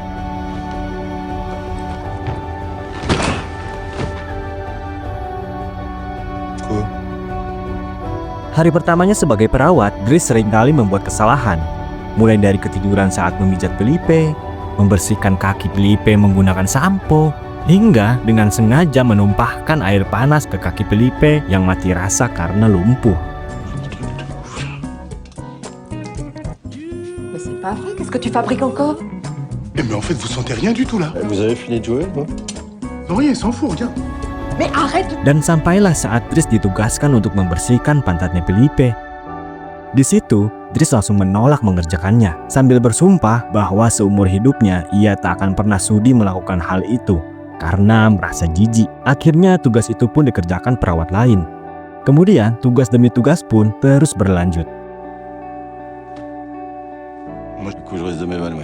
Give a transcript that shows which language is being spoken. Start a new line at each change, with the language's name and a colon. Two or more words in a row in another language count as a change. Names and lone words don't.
Indonesian: Hari pertamanya sebagai perawat, Dries seringkali membuat kesalahan. Mulai dari ketiduran saat memijat Philippe, membersihkan kaki Philippe menggunakan sampo, hingga dengan sengaja menumpahkan air panas ke kaki Philippe yang mati rasa karena lumpuh.
French: Mais c'est pas vrai, qu'est-ce que tu fabriques encore? Eh, mais en fait, vous sentez rien du tout, là. Vous avez fini de jouer, non? Non, rien, il s'en fout, regarde. Mais arrête!
Indonesian: Dan sampailah saat Dries ditugaskan untuk membersihkan pantatnya Philippe. Di situ, Dries langsung menolak mengerjakannya, sambil bersumpah bahwa seumur hidupnya ia tak akan pernah sudi melakukan hal itu karena merasa jijik. Akhirnya tugas itu pun dikerjakan perawat lain. Kemudian tugas demi tugas pun terus berlanjut.
French: Moi, du coup, je risque de m'évanouir.